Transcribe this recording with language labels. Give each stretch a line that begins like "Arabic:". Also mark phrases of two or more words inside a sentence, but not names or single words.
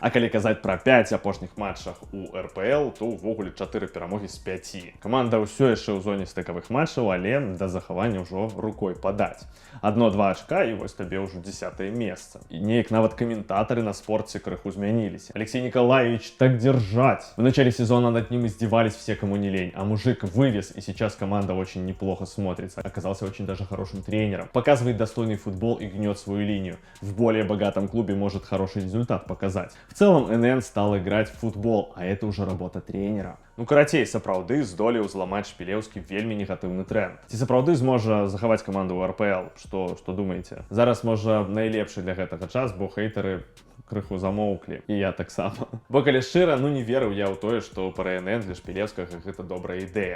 Belarusian: А калі казаць пра 5 апошніх матчах у РПЛ, то ўвогуле 4 перамогі з 5. Каманда ўсё яшчэ ў зоне стыкавых матчаў, але да захавання ўжо рукой падаць. 1-2 ачка і вось табе ўжо 10-е месца. І неяк нават каментатары на спорце крыху змяніліся.
Russian: Алексей Николаевич, так держать! В начале сезона над ним издевались все, кому не лень, а мужик вывез, и сейчас команда очень неплохо смотрится. Оказался очень даже хорошим тренером. Показывает достойный футбол и гнет свою линию. В более богатом клубе может хороший результат показать. В целом НН стал играть в футбол, а это уже работа тренера.
Belarusian: Ну, карацей, сапраўды здолеў зламаць Шпілеўскі вельмі негатыўны тренд. Ці сапраўды зможа захаваць каманду ў РПЛ? Што думаеце? Зараз, можа, найлепшы для гэтага час, бо хейтары крыху замоўклі, і я таксама. Бо калі шчыра, ну не верыў я ў тое, што па РНН для Шпілеўскага гэта добрая ідэя.